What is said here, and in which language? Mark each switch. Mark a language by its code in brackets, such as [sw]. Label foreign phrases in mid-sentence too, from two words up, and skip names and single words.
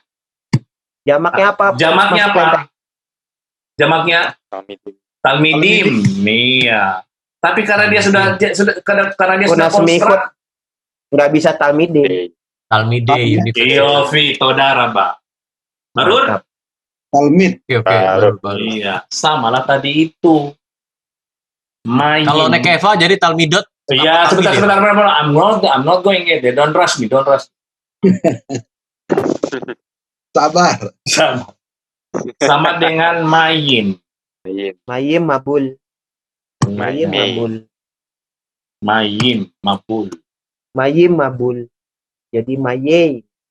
[id] Jamaknya apa? Jamaknya talmidim. Iya. Tapi karena dia sudah konstruk, nggak bisa talmide. [en] University. [id] Todara, Pak. Barur? Talmid. Iya, sama lah tadi itu. Kalau nekeva jadi talmidot. Iya, sebentar. [en] I'm not going there. Don't rush me. [id] Sabar. Sama dengan mayin. [he] מים מבול. Jadi maye.